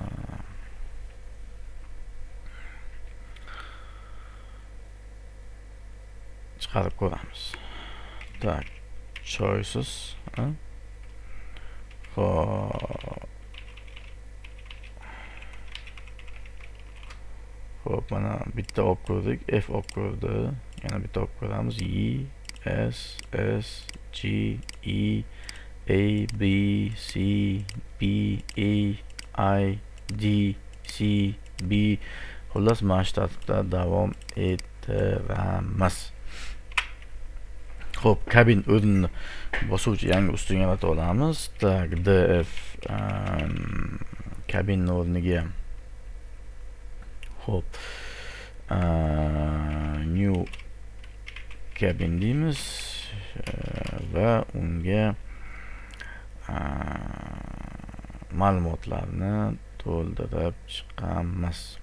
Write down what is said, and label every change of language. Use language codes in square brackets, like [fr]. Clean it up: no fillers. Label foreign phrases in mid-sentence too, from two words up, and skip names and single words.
[uz] Chiqarib ko'ramiz. Tak, choices. Hop, mana bitta olib ko'rdik, F olib ko'rdi. Yana bitta olib ko'ramiz, E, S, S, G, E, A, B, C, B, A, I, D, C, B. Xullas, mana shu tartibda davom ettiramiz. Hop, kabin o'rnini bosuvchi yangi ustun yaratib olamiz. Tak, df kabin o'rniga hop [en] new cabin [uz] deymiz va unga ma'lumotlarni to'ldirib chiqamiz.